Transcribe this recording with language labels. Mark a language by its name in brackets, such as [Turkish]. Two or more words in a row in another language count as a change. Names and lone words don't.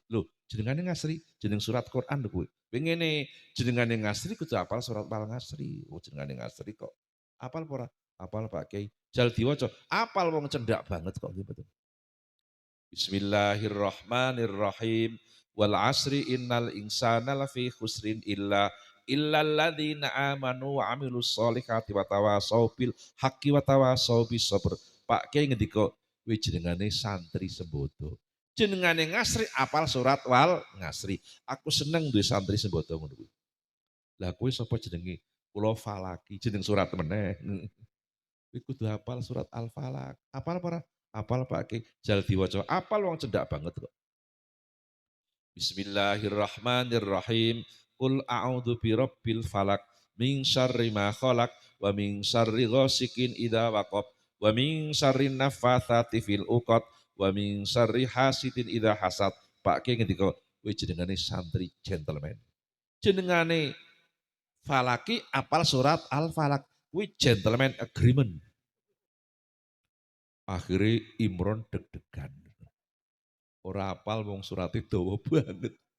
[Javanese] Lho, jenengane Ngasri, jeneng surat Quran lho kuwi. Pengene jenengane Ngasri kudu apal surat Al Ngasri. Oh, jenengane Ngasri kok. Apal apa ora? Apal Pak Kiai. Jal diwaca, apal wong cendak banget kok nggih mboten. Bismillahirrahmanirrahim. [Arabic] والعصر إن الإنسان لفي خسر إلا الذين آمنوا وعملوا الصالحات وتواصوا بالحق وتواصوا بالصبر. [Javanese] Pak Kiai ngendika, kuwi jenengane santri sembodo. Jenengane Ngasri apal surat Wal Ngasri. Aku seneng duwe santri sembodo ngono kuwi. Lah kowe sapa jenenge? Kula Falaki, jeneng surat meneh. Kuwi kudu hafal surat Al-Falaq. Apal apa ora? Apal Pak Ki. Jal diwaca. Apal wong cendak banget kok. Bismillahirrahmanirrahim. [Arabic] قل أعوذ برب الفلق من شر ما خلق ومن شر غاسق إذا وقب ومن شر النفاثات في العقد ومن شر حاسد إذا حسد. [Javanese] Pak Ki ngendika, kowe jenengane santri gentleman. Jenengane Falaki apal surat Al-Falaq. Kuwi [English] gentleman agreement. [Javanese] Akhirnya Imron deg-degan. Ora apal wong surate dawa banget.